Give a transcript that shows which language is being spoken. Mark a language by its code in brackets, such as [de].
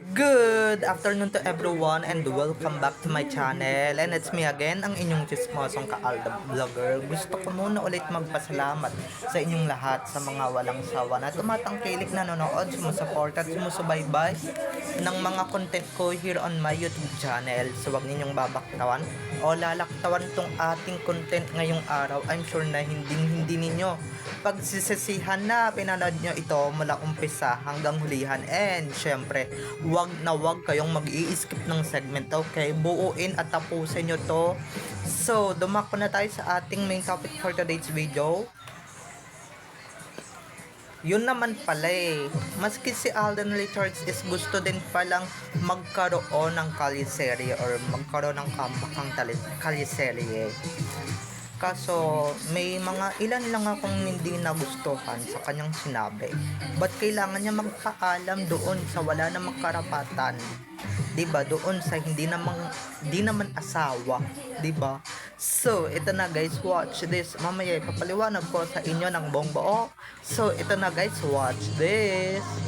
[en] Good afternoon to everyone and welcome back to my channel. And it's me again, [tl] ang inyong chismosong ka-Alda Vlogger. Gusto ko muna ulit magpasalamat sa inyong lahat sa mga walang sawa na tumatangkilik na nanonood, sumusuport at sumusubaybay ng mga content ko [en] here on my YouTube channel. [tl] So wag ninyong babaktawan o lalaktawan tong ating content ngayong araw. I'm sure na hindi ninyo pagsisisihan na pinanood nyo ito mula umpisa hanggang hulihan. And syempre, wag kayong mag-i-skip ng segment, okay? Buuin at tapusin nyo to. So, dumako na tayo sa ating main topic [en] for today's video. [tl] Yun naman pala maski si Alden Richards is gusto din palang magkaroon ng kaliserye or magkaroon ng comeback ang kaliserye. Kaso, may mga ilan lang akong hindi nagustuhan sa kanyang sinabi. Ba't kailangan niya magpaalam doon sa wala namang karapatan? 'Di ba? Doon sa hindi naman asawa, 'di ba? So, ito na guys, [en] watch this. [tl] Mamaya ipapaliwanag ko sa inyo ng buong buo. So, ito na guys, [en] watch this.